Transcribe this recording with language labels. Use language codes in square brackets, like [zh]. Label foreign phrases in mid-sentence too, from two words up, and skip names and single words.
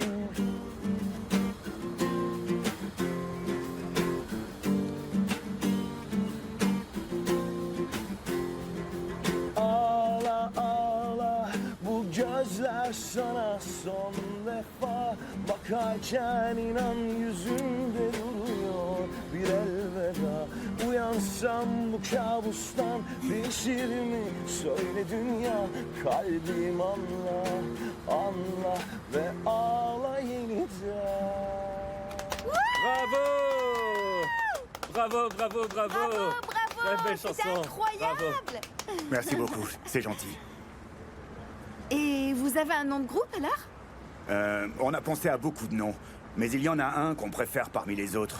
[tr] Ağla ağla bu gözler sana son defa bakarken inan yüzünde duruyor bir elveda. Uyansam bu kabustan değişir mi? Söyle dünya kalbim anla, anla ve ağla yeniden. [fr] Bravo! Bravo, bravo, bravo! Bravo, Très bravo! belle C'est chanson! incroyable! Merci beaucoup, c'est gentil. Et vous avez un nom de groupe alors? On a pensé à beaucoup de noms, mais il y en a un qu'on préfère parmi les autres.